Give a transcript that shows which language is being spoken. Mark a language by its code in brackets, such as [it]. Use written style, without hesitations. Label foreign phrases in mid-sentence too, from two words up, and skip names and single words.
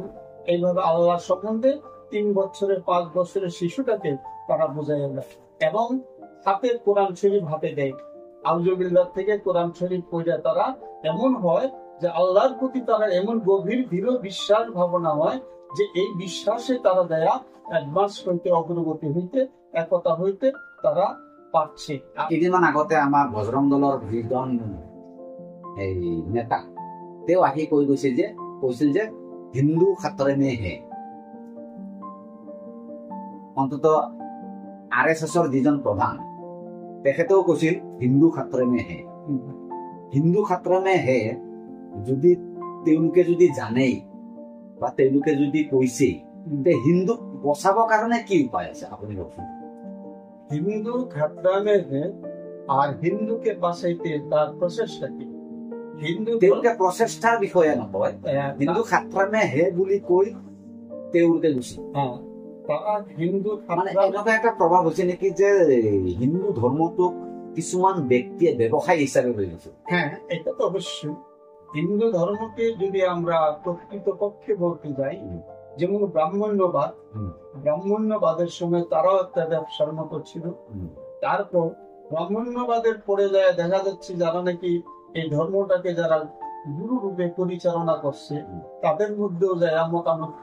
[bn] এইভাবে আল্লাহ সম্বন্ধে 3 বছরের 5 বছরের শিশুটাকে তারা বোঝায় দেয়, এবং হাতে কোরআন শরীফ হাতে দেয়। আউযুবিল্লাহ থেকে কোরআন শরীফ পড়ে তারা এমন হয় যে আল্লাহর প্রতি তারা এমন গভীর দৃঢ় বিশ্বাস ভাবনা হয় যে এই বিশ্বাসে তারা দেয়া অ্যাডভান্স হইতে, অগ্রগতি হইতে, একতা হইতে তারা পারছে। [as] কেইদিনমান আগতে আমাৰ বজৰং দলৰ যিজন এই নেতা, তেওঁ আহি কৈছিল যে [hi] हिंदू ख़तरे में है। [as] অন্তত RSSৰ যিজন প্ৰধান তেখেতেও কৈছিল [hi] हिंदू ख़तरे में है। हिंदू ख़तरे में है [as] যদি তেওঁলোকে যদি জানেই বা তেওঁলোকে যদি কৈছে, হিন্দুক বচাবৰ কাৰণে কি উপায় আছে আপুনি কওকচোন? [hi] हिंदू ख़तरा में है [bn] আর হিন্দুকে বাঁচাইতে তার প্রচেষ্টা কি? [as] তেওঁলোকে প্ৰচেষ্টাৰ বিষয়ে নকয়, [hi] हिंदू ख़तरा में है [as] বুলি কৈ তেওঁলোকে গুচি। মানে এনেকুৱা এটা প্ৰভাৱ হৈছে নেকি যে হিন্দু ধৰ্মটোক কিছুমান ব্যক্তিয়ে ব্যৱসায় হিচাপে লৈ গৈছে? [bn] হ্যাঁ, এটা তো অবশ্যই। হিন্দু ধর্মকে যদি আমরা প্রকৃতপক্ষে বলতে যাই, যেমন ব্রাহ্মণ্যবাদের সময় তারাও একটা ব্যবসার মতো ছিল। তারপর ব্রাহ্মণ্যবাদের পরে যায় দেখা যাচ্ছে যারা নাকি এই ধর্মটাকে যারা গুরু রূপে পরিচালনা করছে, তাদের মধ্যেও যায় মতানৈক্য।